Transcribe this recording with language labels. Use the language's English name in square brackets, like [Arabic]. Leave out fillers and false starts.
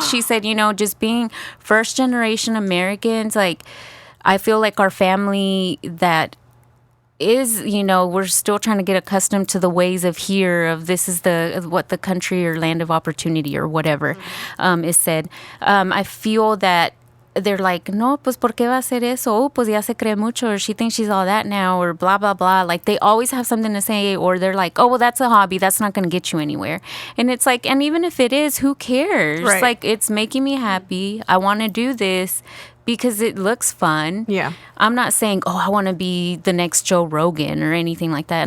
[English] She said, just being first generation Americans, like, I feel like our family that is, we're still trying to get accustomed to the ways of here, of this is what the country or land of opportunity or whatever is said. I feel that they're like, no, [Spanish] pues ¿por qué va a hacer eso? [English] Oh, [Spanish] pues ya se cree mucho, [English] or she thinks she's all that now, or blah, blah, blah. Like, they always have something to say, or they're like, oh, well, that's a hobby. That's not going to get you anywhere. And it's like, and even if it is, who cares? Right. Like, it's making me happy. I want to do this because it looks fun. Yeah. I'm not saying, oh, I want to be the next Joe Rogan or anything like that.